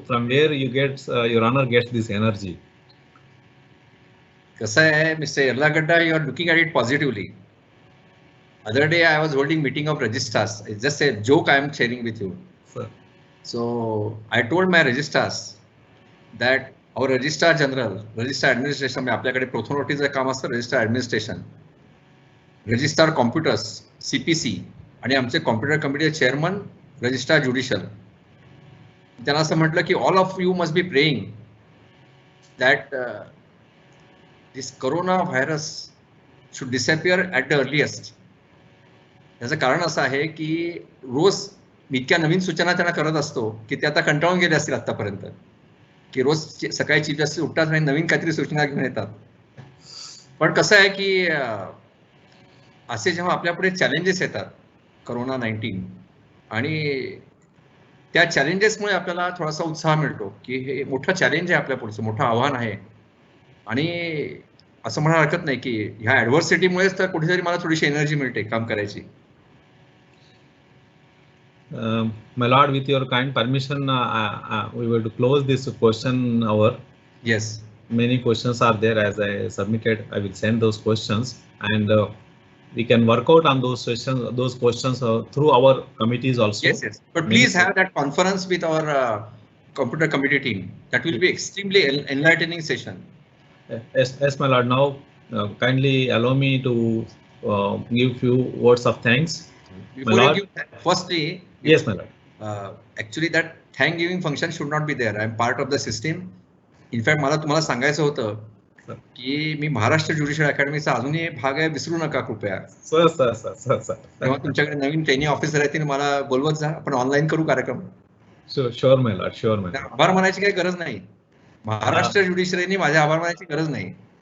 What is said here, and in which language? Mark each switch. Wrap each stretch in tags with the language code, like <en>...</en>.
<en>From where you get your honor gets this energy?</en> <mr>कसं आहे</mr> <en>Mister Yarlagadda, you are looking at it positively. Other day I was holding meeting of registrars. It's just a joke I am sharing with you. Sir. So I told my registrars that our registrar general, registrar administration,</en> <mr>आपल्याकडे प्रोथोनोटीचं काम असतं, registrar administration, registrar computers CPC, आणि आमचे computer कमिटीचे chairman registrar judicial. त्यांना असं म्हटलं की</mr> <en>All of you must be praying that this corona virus should disappear at the earliest.</en> <mr>त्याचं कारण असं आहे की रोज मी इतक्या नवीन सूचना त्यांना करत असतो की ते आता कंटाळून गेले असतील आतापर्यंत, की रोज सकाळी चीफ जस्टिस उठतात आणि नवीन काहीतरी सूचना घेऊन येतात. पण कसं आहे की असे जेव्हा आपल्यापुढे चॅलेंजेस येतात कोरोना 19, आणि त्या चॅलेंजेसमुळे आपल्याला थोडासा उत्साह मिळतो की हे मोठं चॅलेंज आहे आपल्या पुढचं, मोठं आव्हान आहे. आणि असं म्हणायला हरकत नाही की ह्या ॲडव्हर्सिटीमुळेच तर कुठेतरी मला थोडीशी एनर्जी मिळते काम करायची.</mr> <en>My lord, with your kind permission, we will close this question hour. Yes. Many questions are there as I submitted. I will send those questions, and we can work out on those questions through our committees also. Yes. But please have that conference with our computer committee team. That will be extremely enlightening session. Yes, my lord. Now, kindly allow me to give few words of thanks. Before you give that, firstly, yes, my lord. Actually, that thank giving function should not be there. I am part of the system. In fact,</en> <mr>मला तुम्हाला सांगायचं होतं की मी Maharashtra judicial अकॅडमीचा अजूनही भाग आहे, विसरू नका कृपया. सर. तेव्हा तुमच्याकडे नवीन ट्रेनिंग ऑफिसर आहेत, मला बोलवत जा, आपण ऑनलाईन करू कार्यक्रम.</mr> <en>Sure my lord, sure my lord.</en> <mr>आभार मानायची काही गरज नाही. महाराष्ट्र ज्युडिशियरीने माझ्या आभार मानायची गरज नाही.</mr>